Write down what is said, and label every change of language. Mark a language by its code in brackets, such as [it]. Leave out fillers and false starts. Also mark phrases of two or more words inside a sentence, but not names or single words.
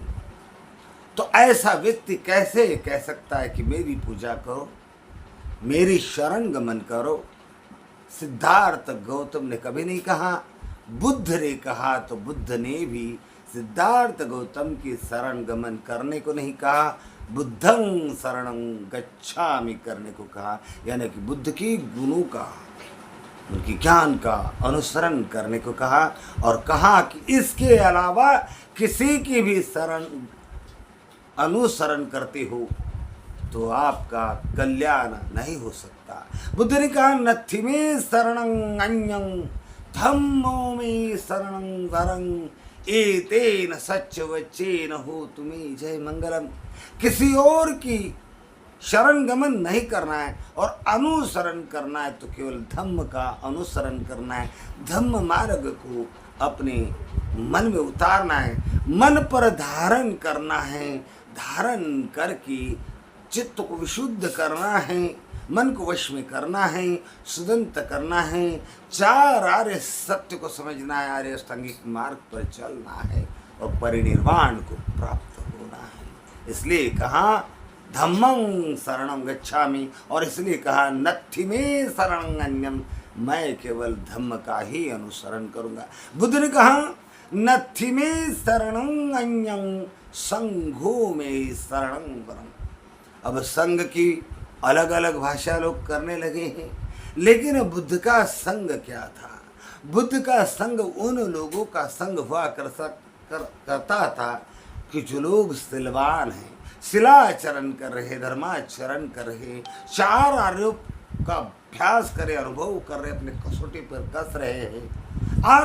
[hi] तो ऐसा व्यक्ति कैसे कह सकता है कि मेरी पूजा करो, मेरी शरण गमन करो। सिद्धार्थ गौतम ने कभी नहीं कहा, बुद्ध ने कहा। तो बुद्ध ने भी सिद्धार्थ गौतम की शरण गमन करने को नहीं कहा, [pi] बुद्धं शरणं गच्छामि [hi] करने को कहा, यानी कि बुद्ध की गुणों का, उनकी ज्ञान का अनुसरण करने को कहा। और कहा कि इसके अलावा किसी की भी शरण अनुसरण करते हो तो आपका कल्याण नहीं हो सकता। बुद्ध ने कहा [pi] नथि में शरणं अन्यं, धम्मो में शरणं वरं एतेन सच वचेन हो तुम्हें जय मंगलम। [hi] किसी और की शरण गमन नहीं करना है और अनुसरण करना है तो केवल धम्म का अनुसरण करना है। धम्म मार्ग को अपने मन में उतारना है, मन पर धारण करना है, धारण करके चित्त को विशुद्ध करना है, मन को वश में करना है, सुदंत करना है, चार आर्य सत्य को समझना है, आर्य अष्टांगिक मार्ग पर चलना है और परिनिर्वाण को प्राप्त होना है। इसलिए कहा [pi] धम्मं शरणं गच्छामि [hi] और इसलिए कहा [pi] नत्थि में शरणं अन्यम, [hi] मैं केवल धम्म का ही अनुसरण करूंगा। बुद्ध ने कहा [pi] नत्थि में शरणं अन्यं संघो में शरणं वरं। [hi] अब संघ की अलग अलग भाषा लोग करने लगे हैं, लेकिन बुद्ध का संग क्या था? बुद्ध का संग उन लोगों का संग हुआ करता था कि जो लोग सिलवान हैं, शिलाचरण कर रहे, धर्माचरण कर रहे, चार आर्यों का अभ्यास करे, अनुभव कर रहे, अपने कसौटी पर कस रहे हैं,